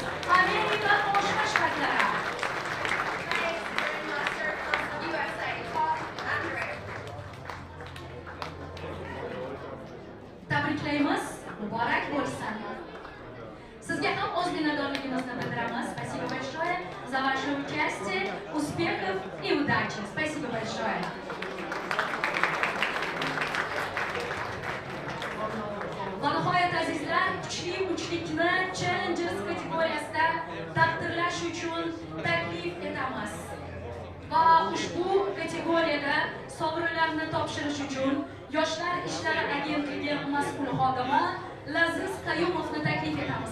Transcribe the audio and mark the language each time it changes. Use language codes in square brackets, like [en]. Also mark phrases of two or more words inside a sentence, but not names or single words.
[uz] Amerika Qo'shma Shtatlari. Tabriklaymiz, muborak bo'lsin. Sizga ham o'z minnatdorligimizni bildiramiz. [ru] Спасибо большое за ваше участие. Успехов и удачи. Спасибо большое. [uz] Va nihoyat azizlar, kuchli uchlikni Challengers kategoriyasida taqdirlash uchun taklif etamiz. Va ushbu kategoriyada sovrinlarni topshirish uchun Yoshlar ishlari agentligi mas'ul xodimi Laziz Qayumovni taklif etamiz.